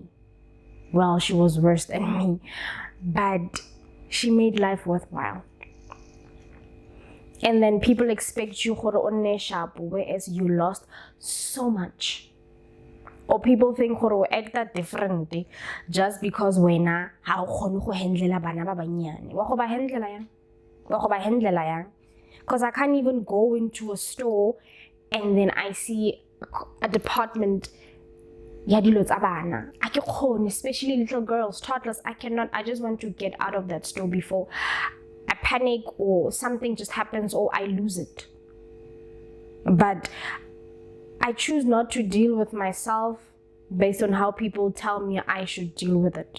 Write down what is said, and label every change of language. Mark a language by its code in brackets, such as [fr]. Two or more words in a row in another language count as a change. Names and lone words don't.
[en] Well, she was worse than me, but she made life worthwhile. And then people expect you to sharp, whereas you lost so much. Or people think you act that differently just because [tn] wena ha o khone go handlela bana ba banyane. Wa go ba handlela yang? Wa go ba handlela yang? [en] Because I can't even go into a store and then I see a department [tn] ya dilo tsa bana. I ke khone, [en] especially little girls, toddlers. I cannot. I just want to get out of that store before I panic or something just happens or I lose it. But I choose not to deal with myself based on how people tell me I should deal with it.